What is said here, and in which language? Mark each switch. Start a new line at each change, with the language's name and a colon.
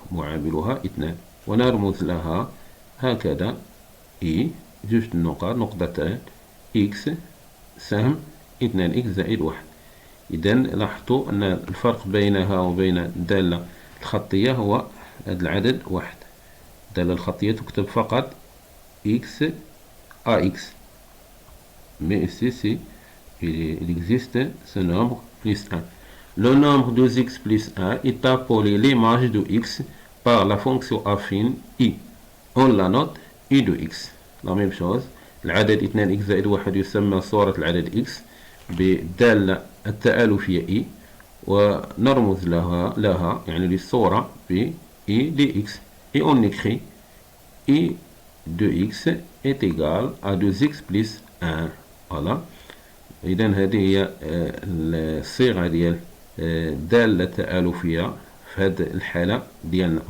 Arabic: معاملها 2 ونرمز لها هكذا I جوج النقط نقطتان x سهم 2x زائد 1. إذا لاحظتوا أن الفرق بينها وبين الدالة الخطية هو هذا العدد 1. الدالة الخطية تكتب فقط x ax.
French: Mais ici, il existe ce nombre plus 1. Le nombre de x plus 1 est appelé l'image de x par la fonction affine I. On la note I de x. La même chose.
Arabic: العدد 2x زائد 1 يسمى صورة العدد x بالدالة التآلفية I ونرمز لها يعني للصورة ب I de x.
French: Et on écrit I de x est égal à 2x plus 1. Voilà.
Arabic: إذا هذه هي الصيغة ديال الدالة التآلفية في هذه الحالة ديالنا.